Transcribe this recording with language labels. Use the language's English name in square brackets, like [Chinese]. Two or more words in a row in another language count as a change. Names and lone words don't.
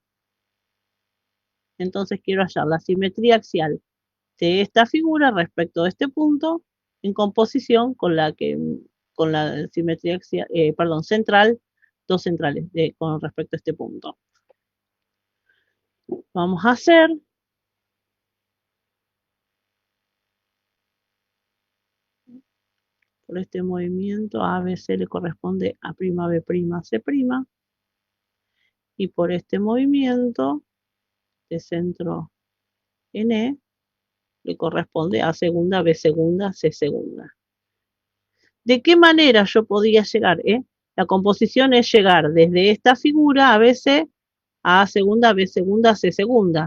[Spanish] Entonces quiero hallar la simetría axial de esta figura respecto a este punto en composición con la simetría axial, central, dos centrales con respecto a este punto. Vamos a hacer por este movimiento ABC le corresponde a prima B prima C prima y por este movimiento de centro N le corresponde a segunda, B segunda, C segunda. ¿De qué manera yo podía llegar? La composición es llegar desde esta figura ABC a segunda, B segunda, C segunda.